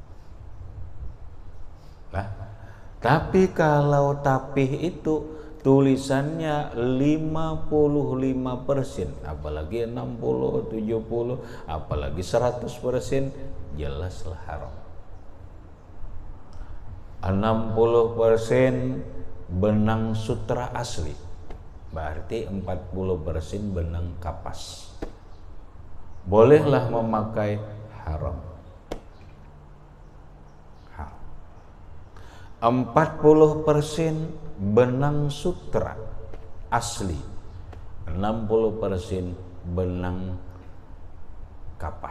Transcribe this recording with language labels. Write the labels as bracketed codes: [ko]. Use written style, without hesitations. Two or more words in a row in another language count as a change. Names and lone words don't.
[id] Nah, tapi kalau tapih itu tulisannya 55%, apalagi 60, 70, apalagi 100%, jelaslah haram. 60% benang sutra asli, berarti 40% benang kapas. Bolehlah memakai, haram. 40% benang sutra asli, 60% benang kapas.